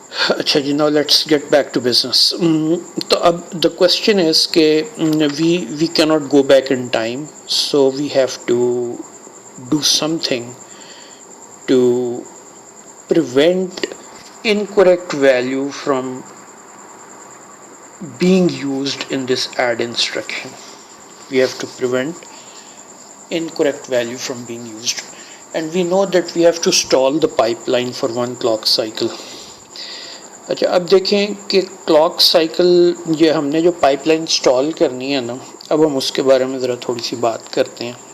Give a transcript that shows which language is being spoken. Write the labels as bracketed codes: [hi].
[ur] اچھا جی، [en] Now let's get back to business. [ur] تو اب [en] The question is کہ we can not go back in time, so we have to do something to prevent incorrect value from being used in this add instruction. We have to prevent incorrect value from being used, and we know that we have to stall the pipeline for one clock cycle. [ur] اچھا اب دیکھیں کہ clock cycle یہ ہم نے جو pipe line install کرنی ہے نا، اب ہم اس کے بارے میں ذرا تھوڑی سی بات کرتے ہیں.